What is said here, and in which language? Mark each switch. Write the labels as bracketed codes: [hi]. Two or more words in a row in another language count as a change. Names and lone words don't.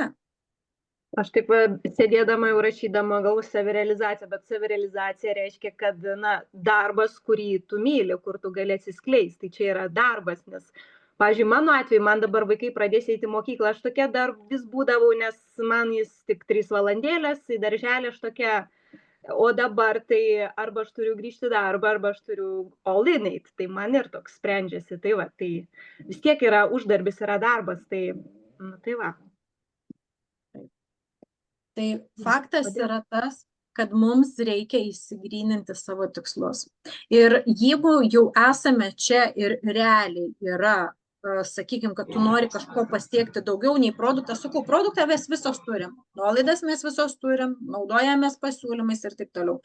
[lt] Aš taip sėdėdama jau rašydama gal savirealizaciją, bet savirealizacija reiškia, kad darbas, kurį tu myli, kur tu gali atsiskleisti, tai čia yra darbas, nes, pavyzdžiui, mano atveju, man dabar vaikai pradės eiti į mokyklą, aš tokia dar vis būdavau, nes man jis tik 3 valandėlės, į darželį aš tokia, o dabar tai arba aš turiu grįžti darbą, arba aš turiu [en] all in it, [lt] tai man ir toks sprendžiasi, tai va, tai vis tiek yra uždarbis, yra darbas, tai va. Tai faktas yra tas, kad mums reikia įsigryninti savo tikslus. Ir jeigu jau esame čia ir realiai yra, sakykime, kad tu nori kažko pasiekti daugiau nei produktą, sakau, produktą mes visos turim, nuolaidas mes visos turim, naudojamės pasiūlymais ir taip toliau.